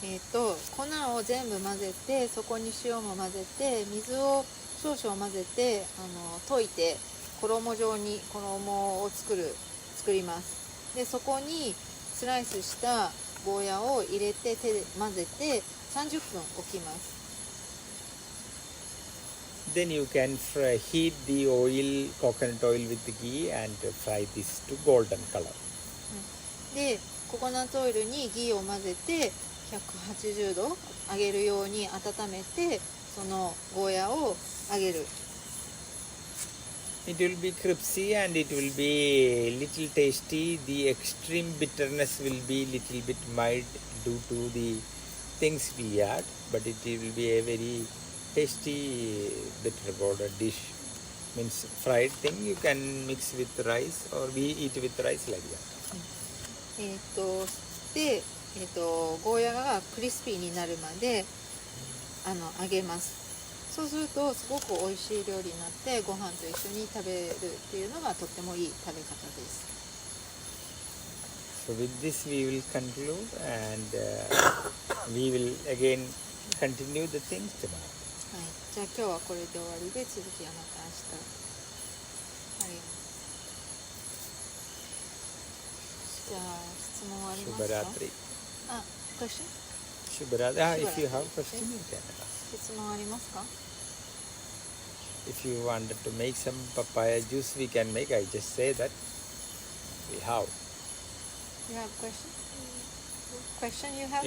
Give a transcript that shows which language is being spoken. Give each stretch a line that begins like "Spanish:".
Japanese: 粉を全部混ぜて、そこに塩も混ぜて、水を少々混ぜて溶いて衣状に衣を作ります。でそこにスライスしたゴーヤを入れて手で混ぜて30分置きます。
English: Then you can heat the oil, coconut oil with the ghee and fry this to golden color.
Japanese: でココナッツオイルにギーを混ぜて180度揚げるように温めて、そのゴーヤを揚げる。
English: It will be crispy and it will be little tasty. The extreme bitterness will be little bit mild due to the things we add, but it will be a very tasty bitter gourd dish. Means fried thing you can mix with rice or we eat with rice like that.
Japanese: で、ゴーヤがクリスピーになるまで揚げます。そうするとすごく美味しい料理になってご飯と一緒に食べるっていうのがとってもいい食べ方です。
English: So with this we will conclude and we will again continue the things tomorrow.
Japanese: はい、じゃあ今日はこれで終わりで、続きはまた明日。はい。じゃあ質問ありますか？
Hindi: Shubharatri.
Japanese: あ、
English: question？
Hindi: Shubharatri.
English: If you have question you can ask.
Japanese: 質問ありますか？
English: If you wanted to make some papaya juice, we can make. I just say that we have. You have question? Question you have?